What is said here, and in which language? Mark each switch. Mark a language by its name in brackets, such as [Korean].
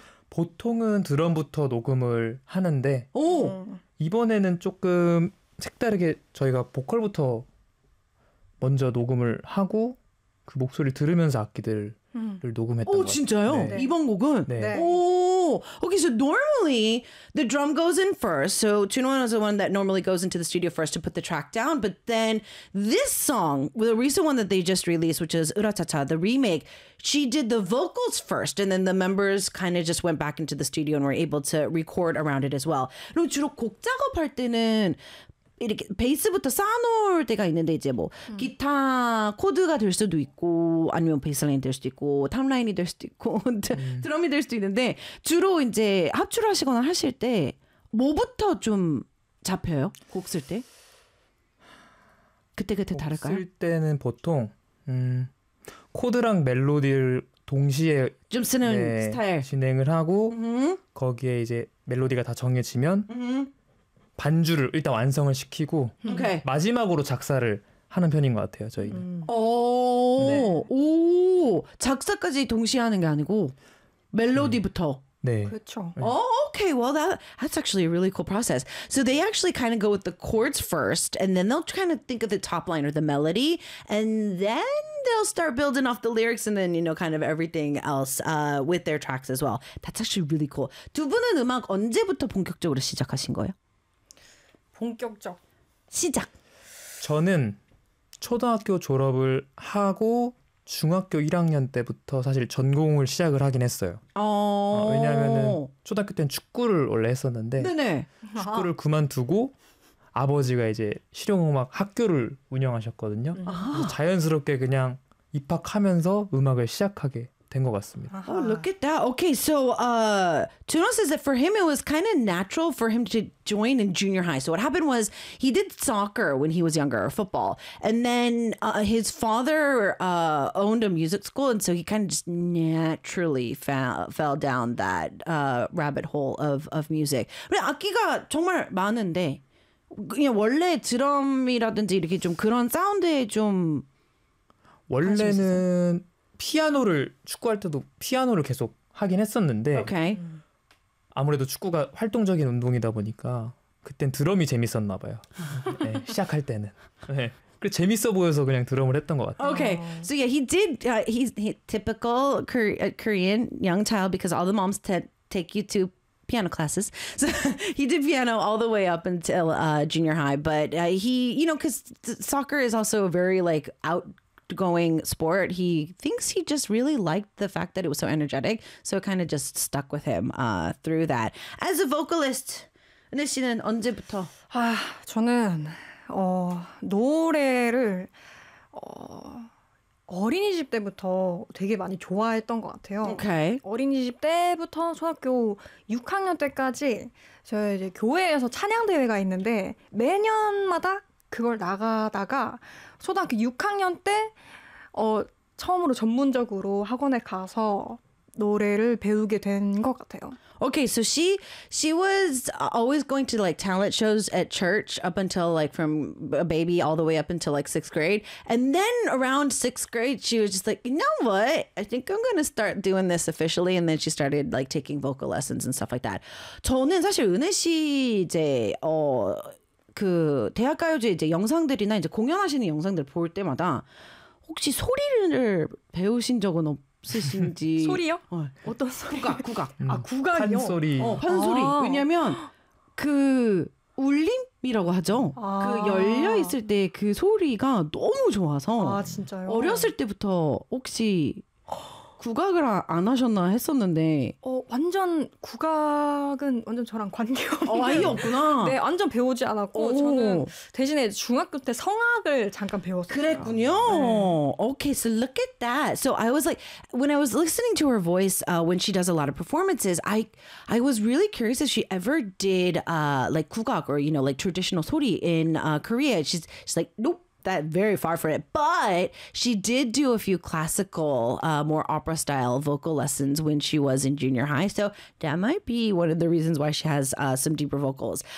[Korean] 보통은 드럼부터 녹음을 하는데 오! 이번에는 조금 색다르게 저희가 보컬부터 먼저 녹음을 하고 그 목소리를 들으면서 악기들을 녹음했던 것 같아요. 진짜요? 네. 이번 곡은? 네. 오! [English] Okay, so normally the drum goes in first. So Chunwon is the one that normally goes into the studio first to put the track down. But then this song, the recent one that they just released, which is 으라차차, the remake, she did the vocals first. And then the members kind of just went back into the studio and were able to record around it as well. [Korean] 그럼 주로 곡 작업할 때는 이렇게 베이스부터 쌓아놓을 때가 있는데 이제 뭐 기타 코드가 될 수도 있고 아니면 베이스라인 될 수도 있고 탑라인이 될 수도 있고 드럼이 될 수도 있는데 주로 이제 합주를 하시거나 하실 때 뭐부터 좀 잡혀요? 곡 쓸 때? 그때그때 다를까요? 곡 쓸 때는 보통 코드랑 멜로디를 동시에 좀 쓰는 네, 스타일 진행을 하고 거기에 이제 멜로디가 다 정해지면 반주를 일단 완성을 시키고 [English] okay. [Korean] 마지막으로 작사를 하는 편인 것 같아요 저희는. 오, 네. 오 작사까지 동시에 하는 게 아니고 멜로디부터. 네. 그렇죠. 네. [English] Oh, okay. Well, that's actually a really cool process. So they actually kind of go with the chords first, and then they'll kind of think of the top line or the melody, and then they'll start building off the lyrics, and then you know, kind of everything else with their tracks as well. That's actually really cool. [Korean] 두 분은 음악 언제부터 본격적으로 시작하신 거예요? 본격적 시작. 저는 초등학교 졸업을 하고 중학교 1학년 때부터 사실 전공을 시작을 하긴 했어요. 왜냐하면은 초등학교 때는 축구를 원래 했었는데 네네. 축구를 그만두고 아버지가 이제 실용음악 학교를 운영하셨거든요. 자연스럽게 그냥 입학하면서 음악을 시작하게. 된 것 같습니다. [English] Oh, look at that. Okay, so Tuno says that for him, it was kind of natural for him to join in junior high. So what happened was he did soccer when he was younger, or football. And then his father owned a music school. And so he kind of just naturally fell down that rabbit hole of music. [Korean] 근데 악기가 정말 많은데, 그냥 원래 드럼이라든지 이렇게 좀 그런 사운드에 좀 원래는 피아노를 축구할 때도 피아노를 계속 하긴 했었는데 [English] okay. [Korean] 아무래도 축구가 활동적인 운동이다 보니까 그땐 드럼이 재밌었나 봐요. 네, 시작할 때는. 네. 그래 재밌어 보여서 그냥 드럼을 했던 것 같아요. [English] Okay, so yeah, he did. He typical Korean young child because all the moms take you to piano classes. So he did piano all the way up until junior high. But he, you know, because soccer is also a very like outgoing sport. He thinks he just really liked the fact that it was so energetic, so it kind of just stuck with him through that. As a vocalist, [Korean] 은혜 씨는 언제부터? 아, 저는 노래를 어린이집 때부터 되게 많이 좋아했던 것 같아요. [English] Okay. [Korean] 어린이집 때부터 초등학교 6학년 때까지 저희 이제 교회에서 찬양 대회가 있는데 매년마다 그걸 나가다가 초등학교 6학년 때 처음으로 전문적으로 학원에 가서 노래를 배우게 된 것 같아요. [English] Okay, so she was always going to like talent shows at church up until like from a baby all the way up until like sixth grade. And then around sixth grade, she was just like, you know what? I think I'm going to start doing this officially. And then she started like taking vocal lessons and stuff like that. [Korean] 저는 사실 은혜 씨 이제 그 대학가요제 이제 영상들이나 이제 공연하시는 영상들 볼 때마다 혹시 소리를 배우신 적은 없으신지? 소리요? 어. 어떤 소리? 국악, 국악. 아, 국악이요? 판소리. 어, 판소리. 아. 왜냐면 그 울림이라고 하죠. 아. 그 열려 있을 때 그 소리가 너무 좋아서. 아, 진짜요? 어렸을 때부터 혹시 국악을 안 하셨나 했었는데. 어, 완전 국악은 완전 저랑 관계없는. 아, 아예 없구나. 네, 완전 배우지 않았고. 오. 저는 대신에 중학교 때 성악을 잠깐 배웠어요. 그랬군요. 네. [English] Okay, so look at that. So I was like, when I was listening to her voice when she does a lot of performances, I was really curious if she ever did like 국악 or, you know, like traditional 소리 in Korea. She's like, nope. That very far from it, but she did do a few classical, more opera style vocal lessons when she was in junior high. So that might be one of the reasons why she has some deeper vocals.